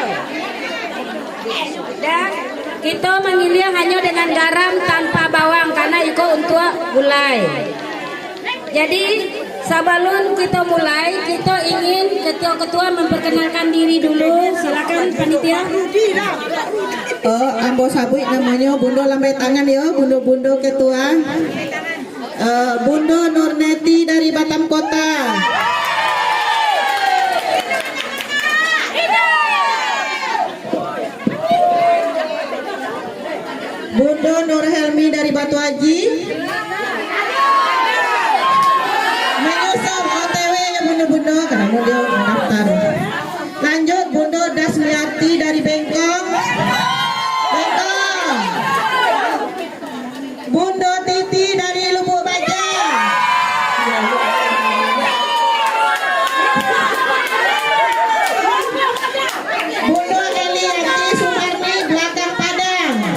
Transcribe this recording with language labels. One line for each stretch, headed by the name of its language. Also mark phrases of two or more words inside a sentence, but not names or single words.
Indonesian: Dan kita mengilir hanya dengan garam tanpa bawang karena itu untuk gulai. Jadi Sebelum kita mulai, kita ingin ketua-ketua memperkenalkan diri dulu. Silakan panitia.
Minangkabau: Ambo sabui
Indonesian: namanya Bundo lambai tangan ya, Bundo ketua. Bundo Nurneti dari Batam Kota. Bundo Nur Helmi dari Batu Haji. Menyusul OTW ya Bundo karena dia mendaftar. Lanjut Bundo Dasmiati dari Bengkong. Bundo Titi dari Lubuk Baja. Bundo Eliati Sumarni belakang Padang.